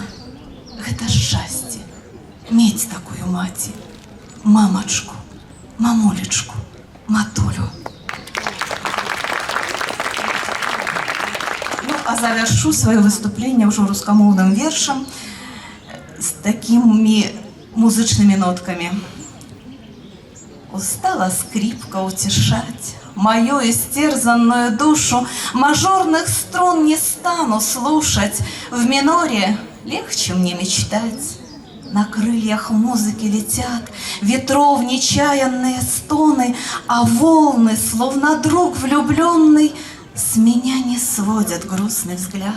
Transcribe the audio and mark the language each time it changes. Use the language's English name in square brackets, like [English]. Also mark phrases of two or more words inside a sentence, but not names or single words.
[Belarusian] Гэта шчасце мець такую маці, мамачку, мамулечку, матулю. Ну, а завяршу сваё выступленне ўжо рускамоўным вершам з такімі музычнымі ноткамі. [Russian] Устала скрипка утешать мою истерзанную душу, мажорных струн не стану слушать, в миноре легче мне мечтать. На крыльях музыки летят ветров нечаянные стоны, а волны, словно друг влюбленный, с меня не сводят грустный взгляд.